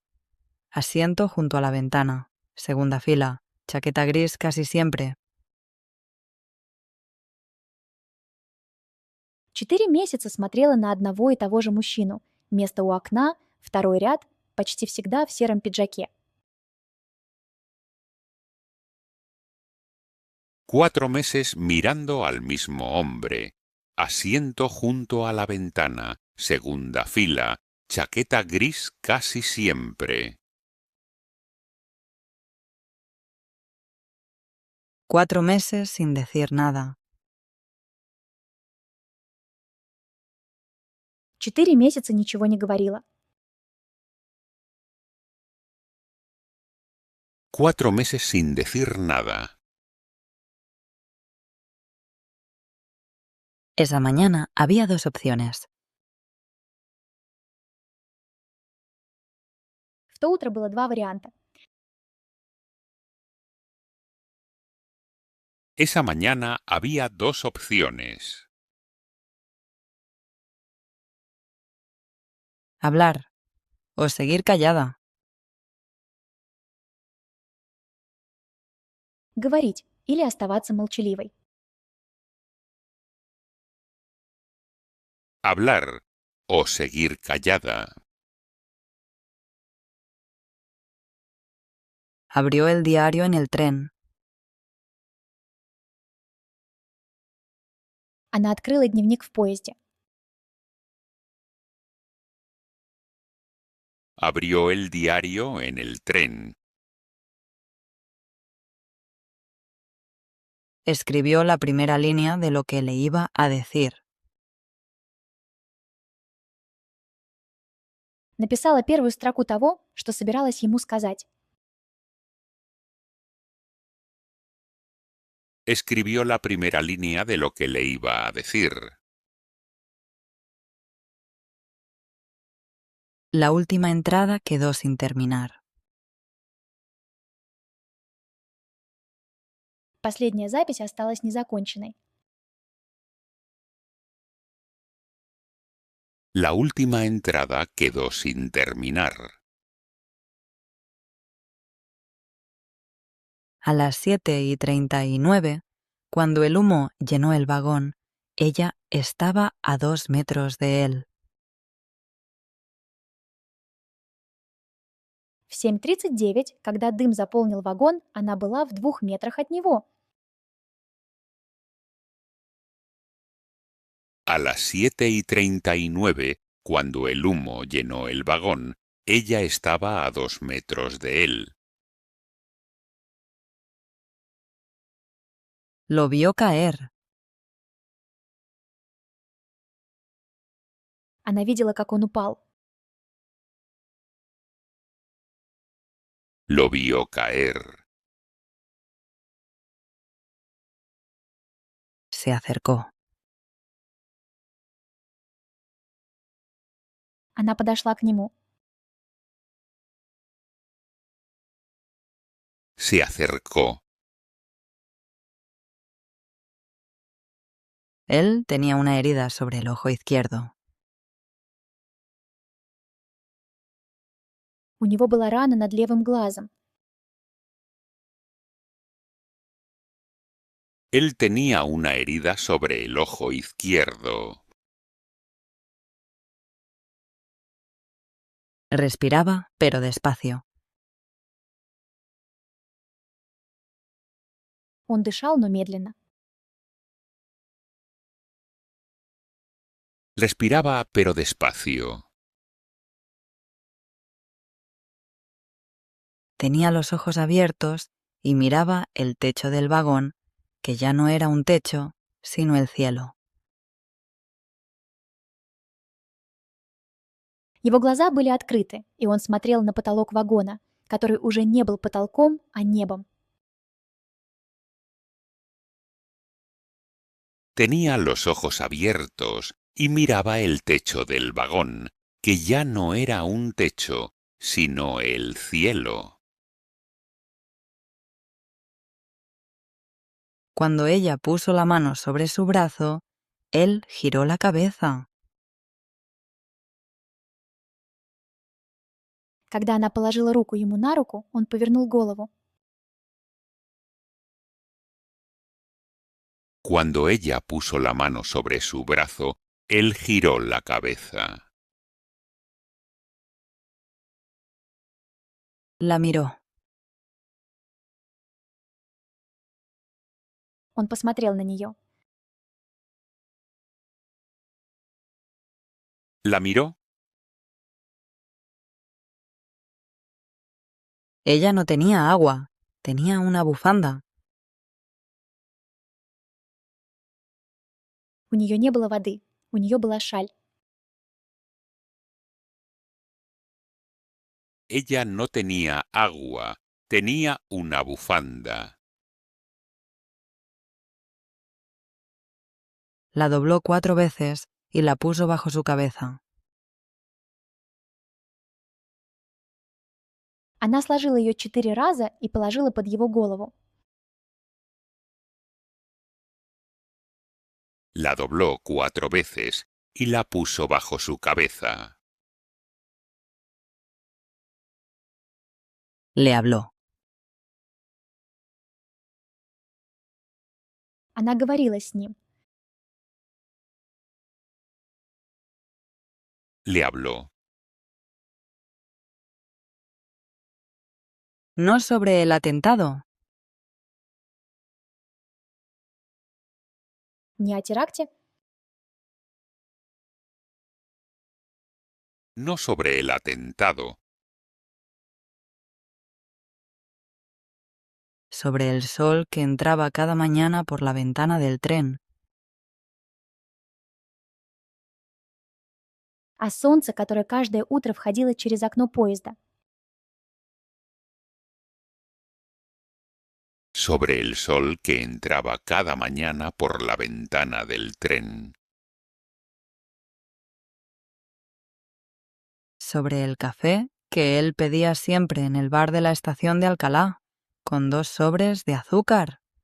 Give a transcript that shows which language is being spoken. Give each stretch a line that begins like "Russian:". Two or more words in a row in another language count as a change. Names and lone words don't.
Spanish: Asiento junto a la ventana. Segunda fila. Chaqueta gris casi siempre.
Russian: 4 месяца смотрела на одного и того же мужчину. Место у окна, второй ряд, почти всегда в сером пиджаке.
Spanish: 4 meses mirando al mismo hombre. Asiento junto a la ventana. Segunda fila. Chaqueta gris casi siempre. 4 meses sin decir nada.
Russian: 4 месяца ничего не говорила.
Spanish: 4 meses sin decir nada. Esa mañana había 2 opciones.
Russian: В то утро было 2 варианта.
Spanish: Esa mañana había 2 opciones. Hablar o seguir callada.
Russian: Говорить или оставаться молчаливой.
Spanish: Hablar o seguir callada. Abrió el diario en el tren.
Russian: Она открыла дневник в поезде.
Spanish: Abrió el diario en el tren. Escribió la primera línea de lo que le iba a decir.
Russian: Написала первую строку того, что собиралась ему сказать.
Spanish: Escribió la primera línea de lo que le iba a decir. La última entrada quedó sin terminar.
Russian: Последняя запись осталась незаконченной.
Spanish: La última entrada quedó sin terminar. A las 7:39, cuando el humo llenó el vagón, ella estaba a 2 metros de él.
Russian: В 7:39, когда дым заполнил вагон, она была в 2 метрах от него.
Spanish: A las 7:39, cuando el humo llenó el vagón, ella estaba a 2 metros de él. Lo vio caer.
Russian: Она видела, как он упал.
Spanish: Lo vio caer. Se acercó.
Russian: Она подошла к нему.
Spanish: Se acercó. Él tenía una herida sobre el ojo izquierdo.
Russian: У него была рана над левым глазом.
Spanish: Él tenía una herida sobre el ojo izquierdo. Respiraba, pero despacio.
Russian: Он дышал, но медленно.
Spanish: Respiraba, pero despacio. Tenía los ojos abiertos y miraba el techo del vagón, que ya no era un techo, sino el cielo.
Russian: Его глаза были открыты, и он смотрел на потолок вагона, который уже не был потолком, а небом.
Spanish: Tenía los ojos abiertos y miraba el techo del vagón, que ya no era un techo, sino el cielo. Cuando ella puso la mano sobre su brazo, él giró la cabeza.
Russian: Когда она положила руку ему на руку, он повернул голову.
Spanish: Cuando ella puso la mano sobre su brazo, él giró la cabeza. La miró.
Russian: Он посмотрел на нее.
Spanish: ¿La miró? Ella no tenía agua, tenía una bufanda.
Russian: У нее не было воды, у нее была шаль.
Spanish: Ella no tenía agua, tenía una bufanda. La dobló 4 veces y la puso bajo su cabeza.
Russian: Она сложила ее 4 раза и положила под его голову.
Spanish: La dobló 4 veces y la puso bajo su cabeza. Le habló.
Russian: Она говорила с ним.
Spanish: Le habló. No sobre el atentado,
Russian: Не о теракте,
Spanish: No sobre el atentado, sobre el sol que entraba cada mañana por la ventana del tren.
Russian: а солнце, которое каждое утро входило через окно поезда.
Spanish: sobre el sol que entraba cada mañana por la ventana del tren, Sobre el café que él pedía siempre en el bar de la estación de Alcalá, con 2 sobres de azúcar.